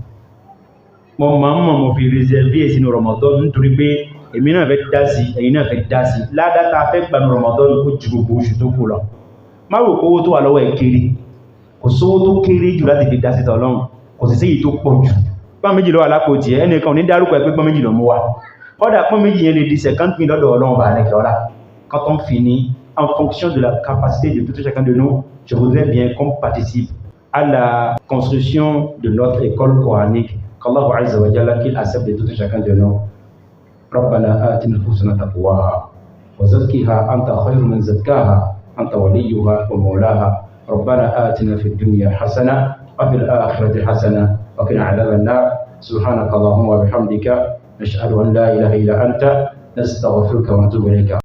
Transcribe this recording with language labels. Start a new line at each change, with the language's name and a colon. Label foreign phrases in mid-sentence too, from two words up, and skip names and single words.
Yoruba: mo fi reserve sínú Ramadan nítorí pé èmi náà fẹ́ dá sí ẹ̀yin náà fẹ́ dá sí ládàtà fẹ́ gbà ní Ramadan ó ju gbogbo oṣù tó kù lọ má rò pé owó tó wà lọ́wọ́ ẹ̀ kéré kò sówó tó kéré jù láti fi dá sí tọ́lọ́run kò sì sí èyí tó pọ̀ jù pọ́n méjì lọ́wọ́ alápò tí ẹnìkan ní dárúkọ ẹ̀ pé pọ́n méjì lọ mú wa kọ́dà pọ́n méjì yẹn lè di 50 000 lọ́dọ̀ Ọlọ́run bá lẹ́kẹ̀ẹ́ ọlá
French: quand on finit en fonction de la capacité de tout chacun de nous je voudrais bien qu'on participe à la construction de notre école coranique qu'Allah Azza wa Jalla qu'il accepte de tout chacun de nous
Arabic: ربنا آتنا نفوسنا تقواها وزكها أنت خير من زكاها أنت وليها ومولاها ربنا آتنا في الدنيا حسنة وفي الآخرة حسنة وقنا عذاب النار سبحانك اللهم وبحمدك نشهد أن لا إله إلا أنت نستغفرك ونتوب إليك